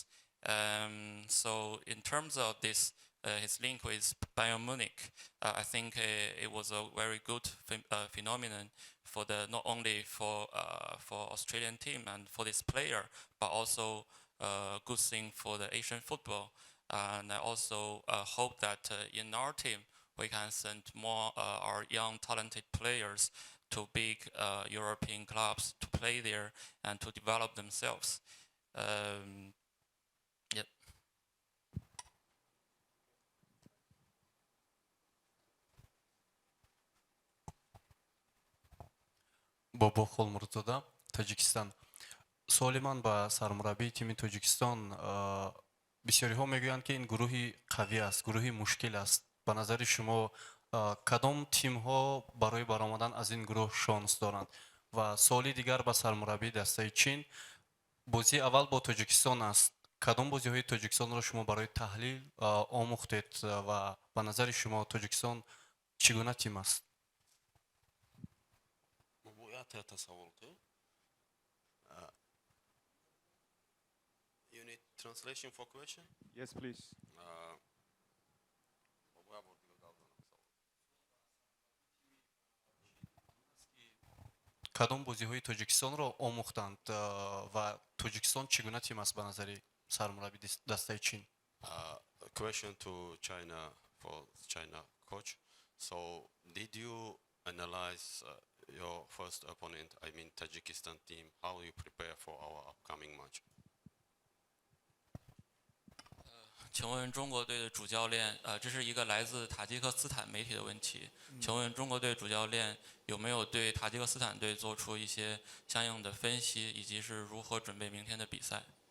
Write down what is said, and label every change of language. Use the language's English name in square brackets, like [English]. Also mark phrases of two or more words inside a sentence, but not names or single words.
[English] So in terms of this, his link with Bayern Munich, I think it was a very good phenomenon for not only for Australian team and for this player, but also a good thing for the Asian football. And I also hope that in our team we can send more our young talented players to big European clubs to play there and to develop themselves. Yep. [Tajik] Бобо Холмуртада, Таджикистан. Солиман ба сармураббии тими Тоҷикистон бисёриҳо мегӯянд, ки ин гурӯҳи қавӣ аст, гурӯҳи мушкил аст. Ба назари шумо кадом тимҳо барои баромадан аз ин гурӯҳ шонс доранд? Ва суоли дигар ба сармураббии дастаи Чин, бозии аввал бо Тоҷикистон аст. кадом бозиҳои тоҷикистонро шумо барои таҳлил омӯхтед ва ба назари шумо тоҷикистон чӣ гуна тим аст? [English] You need translation for question? Yes, please. [Tajik] кадом бозиҳои тоҷикистонро омӯхтанд ва тоҷикистон чӣ гуна тим аст ба назари сармурабби дастаи чин? [English] Question to China for China coach. So, did you analyze your first opponent, I mean Tajikistan team? How you prepare for our upcoming match? [Chinese] 请问中国队的主教练，这是一个来自塔吉克斯坦媒体的问题。请问中国队主教练有没有对塔吉克斯坦队做出一些相应的分析，以及是如何准备明天的比赛？